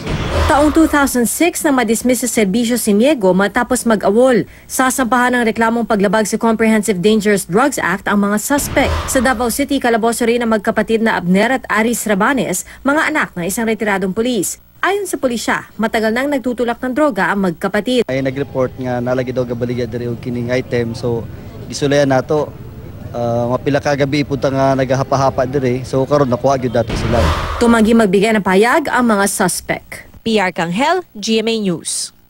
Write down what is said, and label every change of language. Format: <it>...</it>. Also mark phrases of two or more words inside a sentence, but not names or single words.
<tl>Taong 2006 nang madismiss sa serbisyo si Miego matapos mag-awol. Sasampahan ng reklamong paglabag sa Comprehensive Dangerous Drugs Act ang mga suspect. Sa Davao City, kalaboso rin ang magkapatid na Abner at Aris Rabanes, mga anak ng isang retiradong pulis. Ayon sa pulisya, matagal nang nagtutulak ng droga ang magkapatid.</tl> <ceb>Ay nag-report nga nalagi daw gabaligya diri og kining item, so gisulayan nato. Mapila ka gabi punta nga nagahapa-hapa diri, so karon nakuha gyud dato sila.</ceb> <tl>Tumanggi magbigay ng payag ang mga suspect. Pia Arcangel, GMA News.</tl>